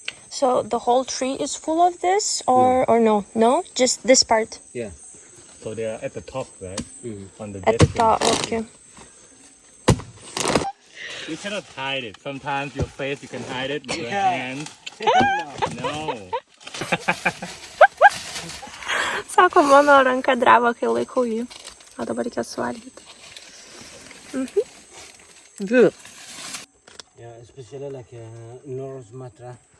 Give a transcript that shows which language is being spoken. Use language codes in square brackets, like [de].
[en] So the whole tree is full of this or no? No? Just this part? Yeah. So they are at the top, right? On the At dead the top, okay. You cannot hide it. Sometimes your face you can hide it with your Yeah. hands. No. [lt] Sako, mano ranka dreba, kai laikau jį. O dabar reikės suvalgyti. [en] Good. Yeah, especially like North Sumatra.